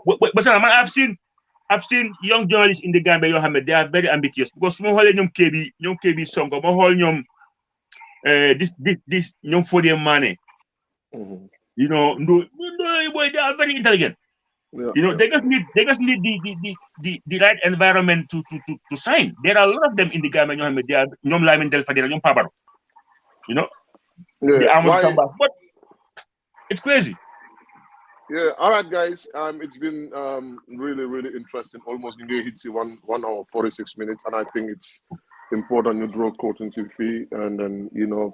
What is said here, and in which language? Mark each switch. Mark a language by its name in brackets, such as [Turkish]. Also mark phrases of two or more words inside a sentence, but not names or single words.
[English] But I've seen young journalists in the Gambia [Wolof] yoo xam ne [English] they are very ambitious because [Wolof] su ma xoolee ñoom KB Sonko ma xool ñoom [English] this ñoom Fodé Mané. You know, boy, they are very intelligent. Yeah, you know, they just need the right environment to sign. There are a lot of them in the Gambia [Wolof] ñoo xam ne [English] they are ñoom Lamin Del Fadera ñoom Pabaro. You know, but it's crazy. Yeah, all right, guys. It's been really interesting. Almost hit 1 hour 46 minutes, and I think it's important you draw coaching fee, and then you know.